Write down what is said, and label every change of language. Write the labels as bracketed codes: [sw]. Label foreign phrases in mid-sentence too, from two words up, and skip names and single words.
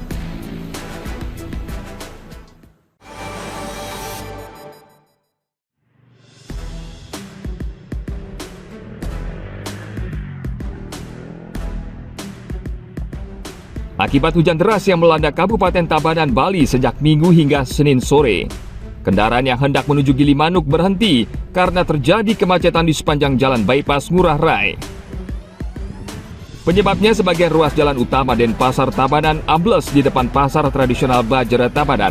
[id] Akibat hujan deras yang melanda Kabupaten Tabanan, Bali sejak Minggu hingga Senin sore, kendaraan yang hendak menuju Gilimanuk berhenti karena terjadi kemacetan di sepanjang jalan bypass Ngurah Rai. Penyebabnya sebagian ruas jalan utama Denpasar Tabanan ambles di depan pasar tradisional Bajra Tabanan.